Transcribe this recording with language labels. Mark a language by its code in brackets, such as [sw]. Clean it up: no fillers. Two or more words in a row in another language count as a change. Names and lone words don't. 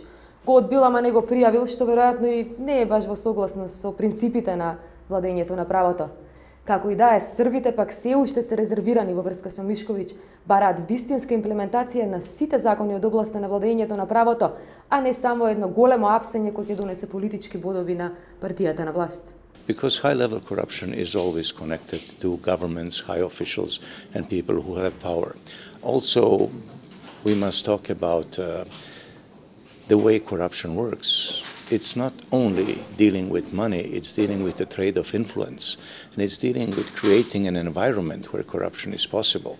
[mk] Го одбил, ама не го пријавил, што веројатно и не е баш во согласност со принципите на владењето на правото. Како и да е, србите пак се уште се резервирани во врска со Мишковиќ, бараат вистинска имплементација на сите закони од областа на владењето на правото, а не само едно големо апсење кој ќе донесе политички бодови на партијата на власт. [en] Because high-level corruption is always connected to governments, high officials, and people who have power. Also, we must talk about the way corruption works. It's not only dealing with money, it's dealing with the trade of influence, and it's dealing with creating an environment where corruption is possible.